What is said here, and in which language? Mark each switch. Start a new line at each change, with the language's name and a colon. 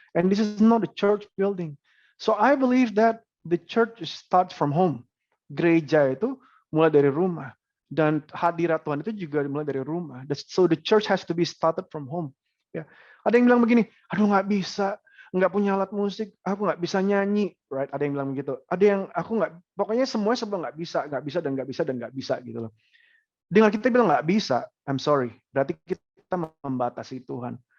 English: And this is not a church building. So I believe that the church starts from home.
Indonesian: Gereja itu mulai dari rumah. Dan hadirat Tuhan itu juga mulai dari rumah.
English: So the church has to be started from home.
Indonesian: Ya, ada yang bilang begini, aduh nggak bisa, nggak punya alat musik, aku nggak bisa nyanyi, right? Ada yang bilang begitu. Ada yang aku nggak, pokoknya semuanya sebab nggak bisa dan nggak bisa dan nggak bisa gitu loh. Dengan kita bilang nggak bisa,
English: I'm sorry,
Indonesian: berarti kita membatasi Tuhan.